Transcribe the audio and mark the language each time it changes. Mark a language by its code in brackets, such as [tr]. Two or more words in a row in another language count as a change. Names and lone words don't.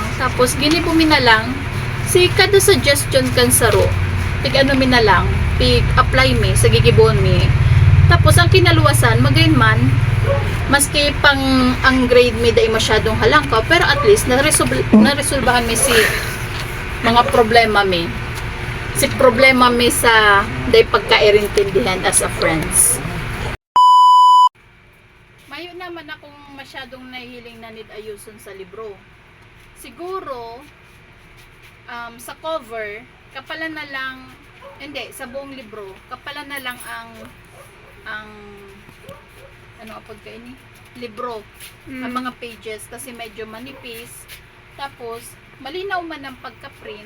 [bik] Tapos, ginibo mi na lang, si kada suggestion kan saro, tig-ano mi na lang, pig-apply mi, sa gigibon mi. Tapos, ang kinaluwasan, magayon man, maski pang ang grade mi dahil masyadong halangkaw, pero at least, naresolbahan mi si mga problema mi. Si problema mi sa dahil pagkairintindihan [en] as a friends. [bik] Mayo naman akong masyadong nahihiling na need ayuson sa libro. Siguro, sa cover, kapalan na lang, hindi, sa buong libro, kapalan na lang ang ano apod ka ini? Libro. Ang mga pages, kasi medyo manipis. Tapos, malinaw man ang pagka-print.